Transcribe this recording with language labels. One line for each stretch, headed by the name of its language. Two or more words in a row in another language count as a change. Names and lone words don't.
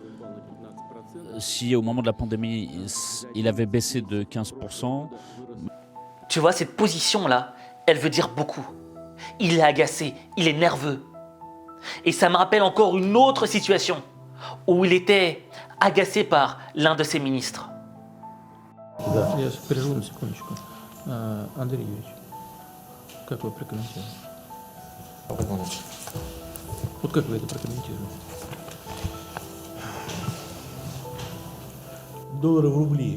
French: Si au moment de la pandémie, il avait baissé de 15%. Tu vois, cette position-là, elle veut dire beaucoup. Il est agacé, il est nerveux. Et ça me rappelle encore une autre situation où il était agacé par l'un de ses ministres.
Russian: Да, я прерву на секундочку. Андрей Юрьевич, как вы прокомментируете? Вот как вы это прокомментируете? Доллары в рубли.